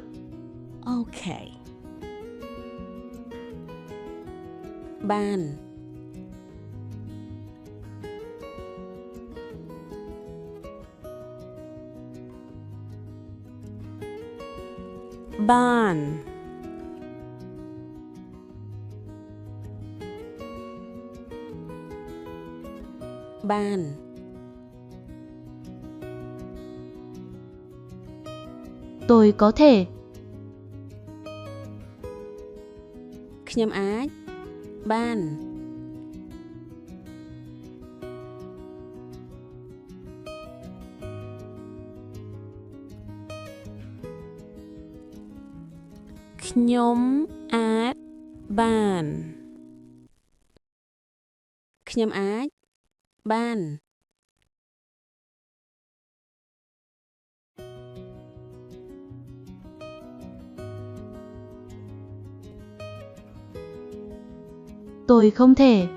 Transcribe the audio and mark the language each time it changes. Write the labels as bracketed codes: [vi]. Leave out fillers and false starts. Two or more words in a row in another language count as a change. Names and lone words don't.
[km] OK បាន បាន បាន [vi] Tôi có thể. [km] ខ្ញុំអាច បាន ខ្ញុំអាច បាន ខ្ញុំអាច បាន [vi] Tôi không thể.